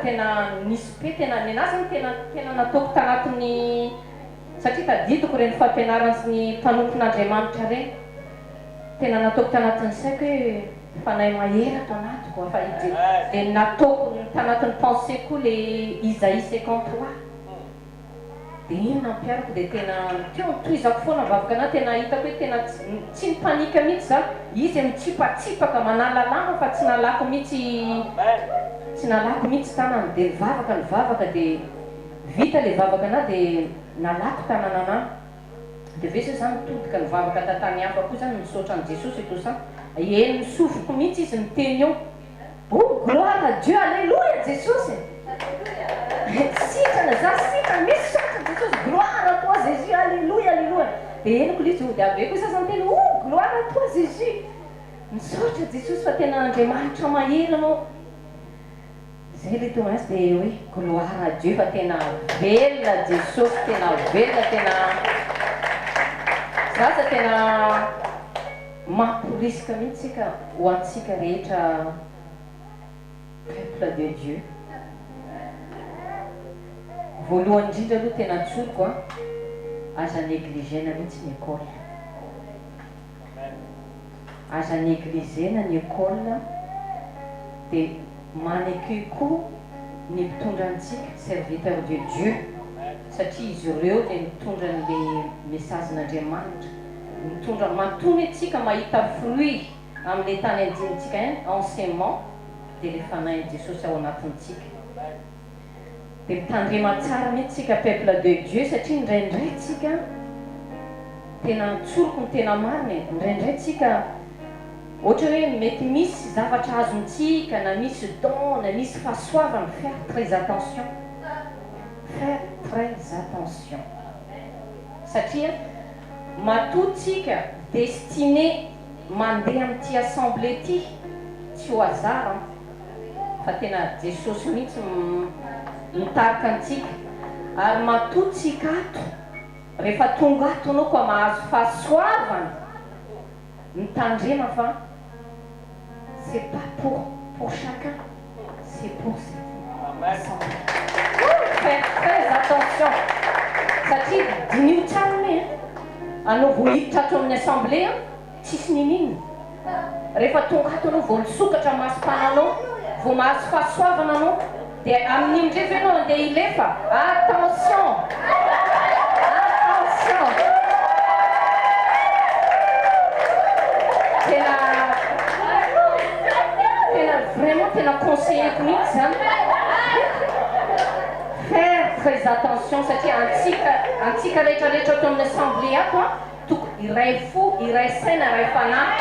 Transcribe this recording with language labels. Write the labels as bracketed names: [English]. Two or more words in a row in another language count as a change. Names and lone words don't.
[Malagasy] tena nisy be tena ny anazy ny tena nataoko tanatin'ny satria tadidiko reny fampianarana sy ny mpanompon'Andriamanitra reny tena nataoko tanatin'ny saiko hoe fanahy mahery ato anatiko fa dia nataoko tanatin'ny pensée koa le Isaïe 53 dia iny nampiarako dia tena teo nitohizako foana vavaka anahy tena hitako hoe tena tsy nipanika mihitsy za izy mitsipatsipaka manalalama fa tsy nalako mihitsy tanana dia nivavaka dia vita le vavaka anahy dia nalako tanana anahy dia vesa zany mitodika nivavaka tantany hafa koa zany misaotra an' Jesosy etosa eny misofoko mihitsy izy miteny eo oh [French] gloire à Dieu alléluia [Malagasy] Jesosy sitrana za sitrana misaotra Jesosy [French] gloire à toi Jésus alléluia alléluia [Malagasy] dia eniko le izy dia aveo koa sasany teny oh [French] gloire à toi Jésus [Malagasy] misaotra Jesosy fa tena Andriamanitra mahery anao zay le tomansy dia hoe [French] gloire à Dieu [Malagasy] fa tena velona Jesosy tena velona tena zaza tena mamporisika mihitsika ho antsika rehetra [French] peuple de Dieu [Malagasy] voalohany indrindra aloha tena tsoroko aza negligena mihitsy ny école aza negligena ny école dia manaiky koa ny mpitondra antsika [French] serviteur de Dieu [Malagasy] satria izy ireo dia mitondra n'le mesagen'Andriamanitra mitondra matony atsika mahita fruit amin'le tany andinitsika enseignement dia le fanahy Jesosy ao anatintsika dia mitandrema tsara mihitsika [French] peuple de Dieu [Malagasy] satria indraindray tsika tena tsoroko ny tena mariny indraindray tsika ohatra hoe mety misy zavatra azontsika na misy don na misy fahasoavana [French] faire très attention [Malagasy] satria matotsika destiné mandeha amin'ity assemblée ty tsy ho azara fa tena Jesosy mihitsy mitarika antsika ary matotsika ato rehefa tonga ato anao koa mahazo fahasoavana mitandrema fa [French] c'est pas pour chacun c'est pour l'assemblée faire très attention [Malagasy] satria dinio tsara me anao vohiditra ato amin'ny assemblée tsisy nininy rehefa tonga ato anao vao misokatra masom-pananao vao mahazo fahasoavana anao dia amin'iny ndrefa ianao andeha ilefa attention tena vraiment tena conseilleko mihitsy zany [French] faire très attention [Malagasy] satria antsika rehetrarehetra ato amin'ny assemblée ato toko iray fo iray saina iray fanahy